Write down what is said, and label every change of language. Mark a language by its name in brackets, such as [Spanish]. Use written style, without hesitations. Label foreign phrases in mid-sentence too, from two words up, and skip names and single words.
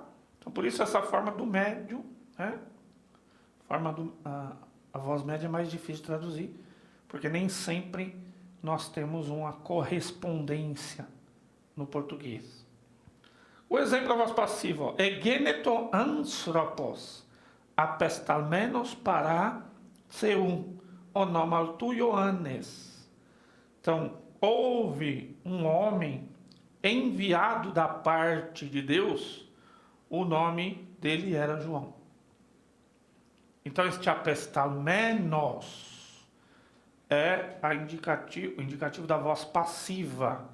[Portuguese] Então, por isso, essa forma do médio, né? A voz média é mais difícil de traduzir, porque nem sempre nós temos uma correspondência no português. O exemplo da voz passiva, ó, [Greek] Ἐγένετο ἄνθρωπος, ἀπεσταλμένος παρὰ θεοῦ, ὄνομα αὐτῷ Ἰωάννης. [Portuguese] Então, houve um homem enviado da parte de Deus, o nome dele era João. Então, este apestalmenos é o indicativo da voz passiva.